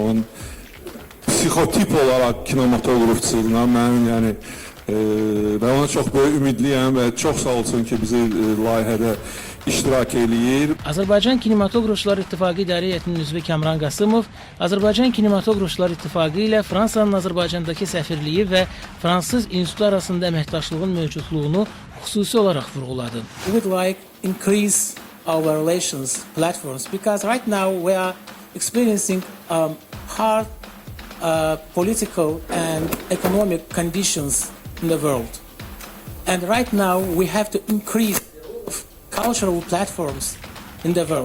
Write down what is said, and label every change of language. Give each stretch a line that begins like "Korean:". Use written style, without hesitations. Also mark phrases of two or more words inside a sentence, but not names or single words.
Azerbaijani: Onun psixotip olaraq kinematografçılığına mən
Turkish: ben ona çok böyle
Azerbaijani: ümidliyim ve çok sağ olsun ki bizi layihədə iştirak eləyir. Azərbaycan Kinematografçılar İttifaqı İdarə Heyətinin üzvü Kamran Qasımov Azərbaycan Kinematografçılar İttifaqı ilə Fransanın Azərbaycandakı səfirliyi və Fransız institutu arasında əməkdaşlığın mövcudluğunu xüsusi olaraq vurğuladı.
English: We would like increase our relations platforms because right now we are experiencing hard political and economic conditions in the world. And right now we have to increase cultural platforms in the world.